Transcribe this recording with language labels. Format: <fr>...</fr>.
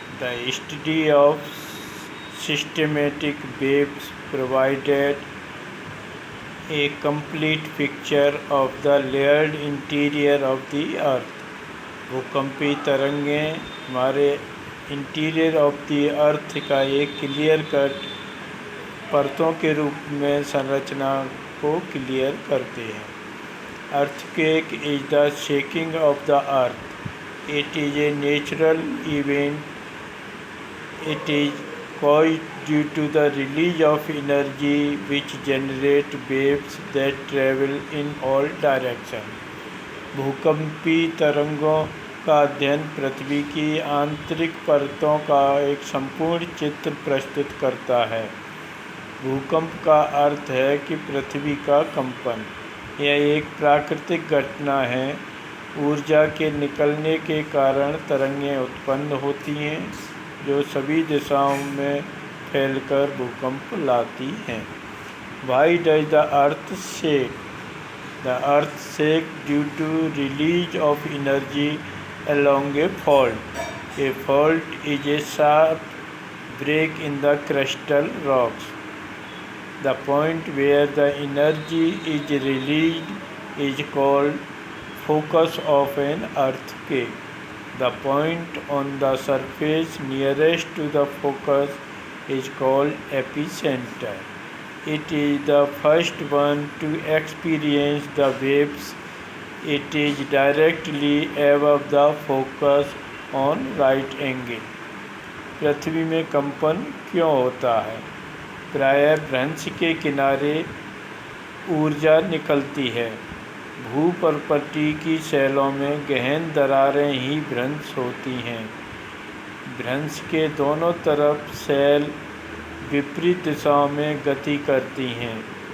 <en>The study of systematic waves provided a complete picture of the layered interior of the Earth.</en> <hi>भूकंपी तरंगें हमारे</hi> <en>interior of the earth</en> <hi>का एक</hi> <en>clear cut</en> <hi>परतों के रूप में संरचना को क्लियर करते हैं.</hi> <en>Earthquake is the shaking of the earth. It is a natural event. It is caused due to the release of energy which generate waves that travel in all directions.</en> <hi>भूकंपी तरंगों का अध्ययन पृथ्वी की आंतरिक परतों का एक संपूर्ण चित्र प्रस्तुत करता है. भूकंप का अर्थ है कि पृथ्वी का कंपन. यह एक प्राकृतिक घटना है. ऊर्जा के निकलने के कारण तरंगें उत्पन्न होती हैं जो सभी दिशाओं में फैलकर भूकंप लाती हैं.</hi> <en>Why does the earth shake? The earth shakes due to release of energy along a fault. A fault is a sharp break in the crustal rocks. The point where the energy is released is called focus of an earthquake. The point on the surface nearest to the focus is called epicenter. It is the first one to experience the waves. It is directly above the focus on right angle.</en> <hi>पृथ्वी में कंपन क्यों होता है? प्रायः भ्रंश के किनारे ऊर्जा निकलती है. भूपर्पटी की शैलों में गहन दरारें ही भ्रंश होती हैं. भ्रंश के दोनों तरफ शैल विपरीत दिशाओं में गति करती हैं.</hi>